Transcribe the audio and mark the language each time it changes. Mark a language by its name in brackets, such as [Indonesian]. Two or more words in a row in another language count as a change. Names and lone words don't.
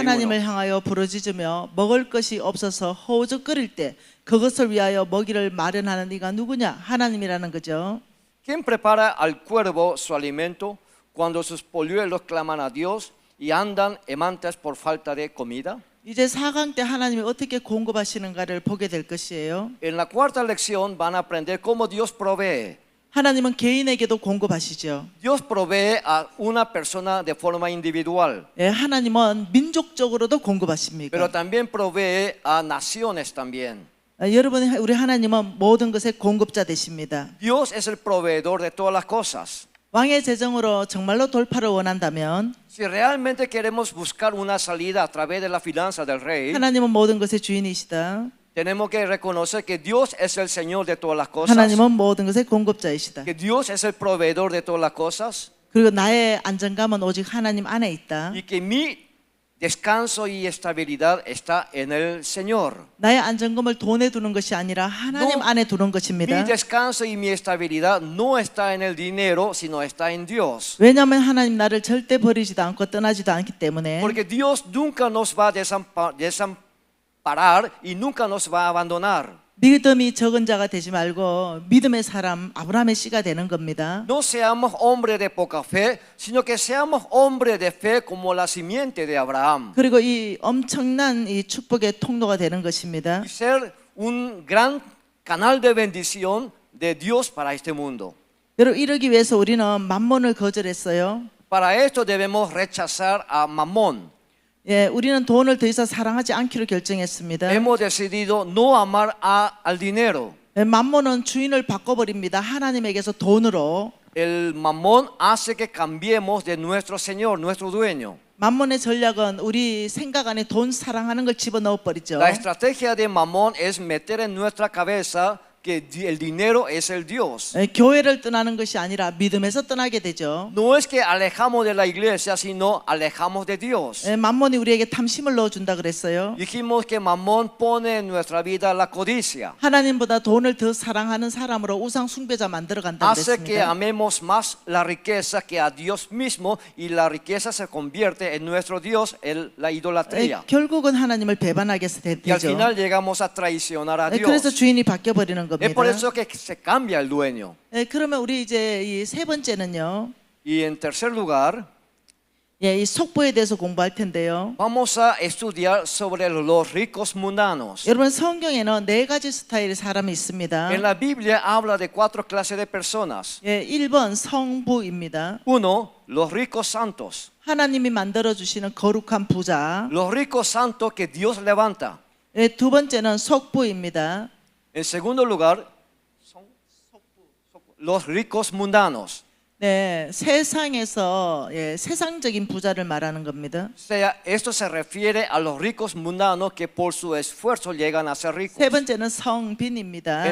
[Korean] 하나님을 향하여 부르짖으며 먹을 것이 없어서 허우적거릴 때 그것을 위하여 먹이를 마련하는 이가 누구냐? 하나님이라는 거죠. [Spanish] ¿Quién prepara al cuervo su alimento cuando sus polluelos claman a Dios y andan errantes por falta de comida? [Korean] 이제 4강 때 하나님이 어떻게 공급하시는가를 보게 될 것이에요. [Spanish] En la cuarta lección van a aprender cómo Dios provee. [Korean] 하나님은 개인에게도 공급하시죠. [Spanish] Dios provee a una persona de forma individual, [Korean] 예, 하나님은 민족적으로도 공급하십니다. [Spanish] pero también provee a naciones también. [Korean] 여러분, 우리 하나님은 모든 것의 공급자 되십니다. [Spanish] Dios es el proveedor de todas las cosas. [Korean] 왕의 재정으로 정말로 돌파를 원한다면 [Spanish] Si realmente queremos buscar una salida a través de la finanza del rey, [Korean] 하나님은 모든 것의 주인이시다. [Spanish] tenemos que reconocer que Dios es el Señor de todas las cosas, [Korean] 하나님은 모든 것의 공급자이시다. [Spanish] que Dios es el proveedor de todas las cosas [Korean] 그리고 나의 안정감은 오직 하나님 안에 있다. [Spanish] y que mi descanso y estabilidad está en el Señor. [Korean] 나의 안정감을 돈에 두는 것이 아니라 하나님 안에 두는 [Spanish] Mi [Korean] 것입니다. [Spanish] descanso y mi estabilidad no está en el dinero, sino está en Dios. [Korean] 왜냐하면 하나님 나를 절대 버리지도 않고 떠나지도 않기 때문에 [Spanish] Porque Dios nunca nos va a desamparar y nunca nos va a abandonar. [Korean] 믿음이 적은 자가 되지 말고 믿음의 사람 아브라함의 씨가 되는 겁니다. [Spanish] No seamos hombres de poca fe, sino que seamos hombres de fe como la simiente de Abraham. [Korean] 그리고 이 엄청난 이 축복의 통로가 되는 것입니다. [Spanish] Y ser un gran canal de bendición de Dios para este mundo. [Korean] 여러분 이러기 위해서 우리는 만몬을 거절했어요. [Spanish] Para esto debemos rechazar a Mamón. [Korean] 예, 우리는 돈을 더 이상 사랑하지 않기로 결정했습니다. [Spanish] Hemos decidido no amar al dinero. [Korean] 예, 만몬은 주인을 바꿔버립니다. 하나님에게서 돈으로. [Spanish] El mamón hace que cambiemos de nuestro Señor, nuestro dueño. [Korean] 만몬의 전략은 우리 생각 안에 돈 사랑하는 걸 집어넣어 버리죠. [Spanish] La estrategia de mamón es meter en nuestra cabeza que el dinero es el Dios. [Korean] 예, 교회를 떠나는 것이 아니라 믿음에서 떠나게 되죠. [Spanish] No es que alejamos de la iglesia, sino alejamos de Dios. [Korean] 예, 만몬이 우리에게 탐심을 넣어준다 그랬어요. [Spanish] Dijimos que mamón pone en nuestra vida la codicia. [Korean] 하나님보다 돈을 더 사랑하는 사람으로 우상 숭배자 만들어 간다 [Spanish] Hace que [Korean] 그랬습니다. [Spanish] amemos más la riqueza que a Dios mismo y la riqueza se convierte en nuestro Dios, en la [Korean] 예, [Spanish] idolatría. [Korean] 결국은 하나님을 배반하게 [Spanish] Y al [Korean] 되죠. [Spanish] final llegamos a traicionar a [Korean] 예, 그래서 [Spanish] Dios. [Korean] 주인이 바뀌어 버리는 겁니다. [Spanish] Es por eso que se cambia el dueño. [Korean] 예, 그러면 우리 이제 이 세 번째는요. [Spanish] Y en tercer lugar, [Korean] 예, 이 속보에 대해서 공부할 텐데요. [Spanish] vamos a estudiar sobre los ricos mundanos. [Korean] 여러분 성경에는 네 가지 스타일의 사람이 있습니다. [Spanish] En la Biblia habla de 4 clases de personas. [Korean] 예, 1번 성부입니다. [Spanish] Uno, los ricos santos. [Korean] 하나님이 만들어 주시는 거룩한 부자. [Spanish] Los ricos santos que Dios levanta. [Korean] 예, 두 번째는 속부입니다. [Spanish] En segundo lugar, los ricos mundanos. [Korean] 네, 세상에서 예, 세상적인 부자를 말하는 겁니다. [Spanish] O sea, esto se refiere a los ricos mundanos que por su esfuerzo llegan a ser ricos. [Korean] 세 번째는 성빈입니다.